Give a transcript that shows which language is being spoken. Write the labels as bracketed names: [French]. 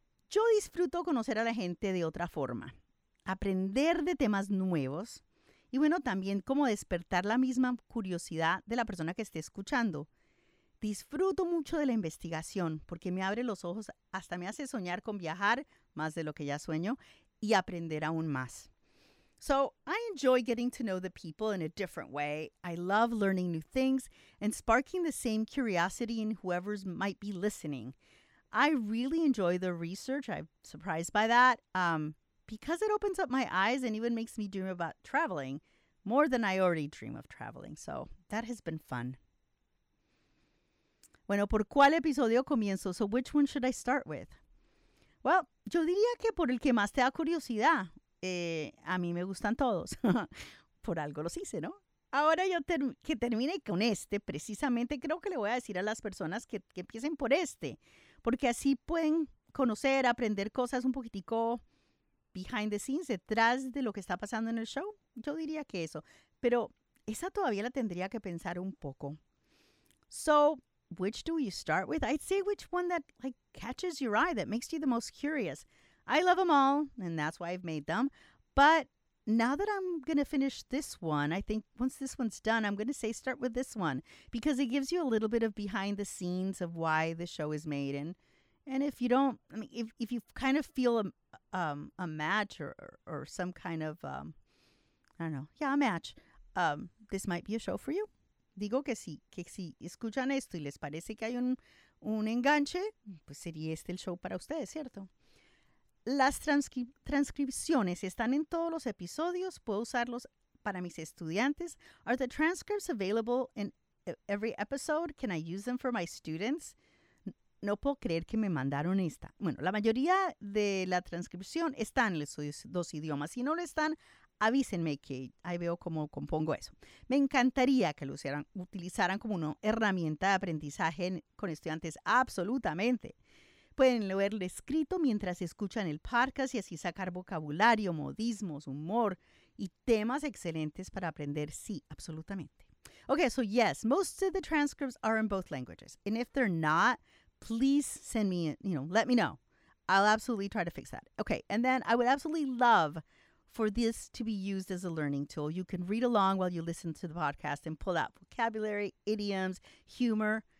[Spanish] Yo disfruto conocer a la gente de otra forma, aprender de temas nuevos y, bueno, también como despertar la misma curiosidad de la persona que esté escuchando. Disfruto mucho de la investigación porque me abre los ojos, hasta me hace soñar con viajar más de lo que ya sueño y aprender aún más. [English] So, I enjoy getting to know the people in a different way. I love learning new things and sparking the same curiosity in whoever might be listening. I really enjoy the research. I'm surprised by that because it opens up my eyes and even makes me dream about traveling more than I already dream of traveling. So, that has been fun. [Spanish] Bueno, ¿por cuál episodio comienzo? [English] So, which one should I start with? [Spanish] Well, yo diría que por el que más te da curiosidad. A mí me gustan todos. Por algo los hice, ¿no? Ahora yo que termine con este, precisamente creo que le voy a decir a las personas que empiecen por este. Porque así pueden conocer, aprender cosas un poquitico [English] behind the scenes, [Spanish] detrás de lo que está pasando en el show. Yo diría que eso. Pero esa todavía la tendría que pensar un poco. [English] So, which do you start with? I'd say which one that like catches your eye, that makes you the most curious. I love them all, and that's why I've made them. But now that I'm going to finish this one, I think once this one's done, I'm going to say start with this one because it gives you a little bit of behind the scenes of why the show is made. And if you don't, I mean, if you kind of feel a match or some kind of, a match, this might be a show for you. [Spanish] Digo que si escuchan esto y les parece que hay un enganche, pues sería este el show para ustedes, ¿cierto? Las transcripciones están en todos los episodios. Puedo usarlos para mis estudiantes. [English] Are the transcripts available in every episode? Can I use them for my students? [Spanish] No puedo creer que me mandaron esta. Bueno, la mayoría de la transcripción está en los dos idiomas. Si no lo están, avísenme que ahí veo cómo compongo eso. Me encantaría que lo utilizaran como una herramienta de aprendizaje con estudiantes. Absolutamente. Pueden leerlo escrito mientras escuchan el podcast y así sacar vocabulario, modismos, humor y temas excelentes para aprender. Sí, absolutamente. [English] Okay, so yes, most of the transcripts are in both languages. And if they're not, please send me, let me know. I'll absolutely try to fix that. Okay, and then I would absolutely love for this to be used as a learning tool. You can read along while you listen to the podcast and pull out vocabulary, idioms, humor.